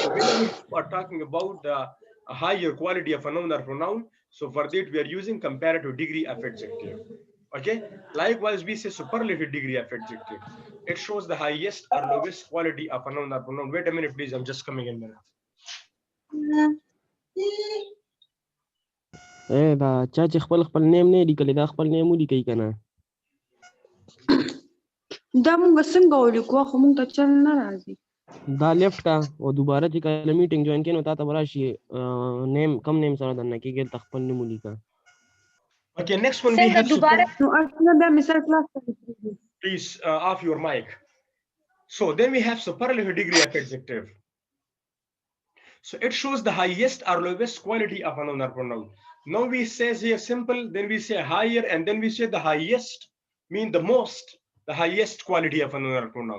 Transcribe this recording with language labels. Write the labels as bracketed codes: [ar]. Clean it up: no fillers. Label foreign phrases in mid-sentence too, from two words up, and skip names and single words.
[en] So whenever you are talking about the a higher quality of a noun or pronoun, so for that we are using comparative degree of adjective. Okay. Likewise, we say superlative degree of adjective. It shows the highest or lowest quality of a noun or pronoun. Wait a minute, please. I'm just coming in a minute. [ps] دا چا چې خپل نیم نه لیکلی دا خپل نیم ولیکئ که نه دا مونږ څنګه ولیکو خو مونږ ته چل نه راځي دا لیفت کا او دوباره چې کله [en] meeting join [ps] کړي نو تا ته به راشي نیم کم نیم سره درنه کېږي هلته خپل نوم ولیکه [en] Okay, next one we have [ps] نو اصلا بیا مثال کلاس ته [en] please off your mic. So then we have superlative degree of adjective. So it shows the highest or lowest quality of a noun or pronoun. Now we say here simple, then we say higher, and then we say the highest, mean the most, the highest quality of a noun or pronoun.